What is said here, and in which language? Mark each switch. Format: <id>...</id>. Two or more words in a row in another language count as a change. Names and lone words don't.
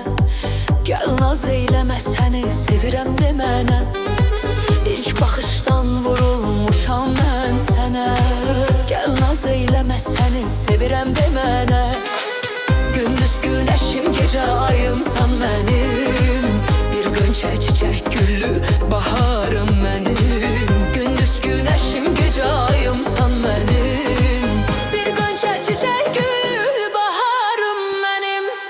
<az>Gəl naz eyləmə səni sevirəm demənə. İlk baxışdan vurulmuşam mən sənə. Gəl naz eyləmə səni sevirəm demənə.</az> <tr>Gündüz güneşim gece ayımsan benim. Bir gönçe çiçek güllü baharım benim. Gündüz güneşim gece ayımsan benim. Bir gönçe çiçek güllü baharım benim.</tr>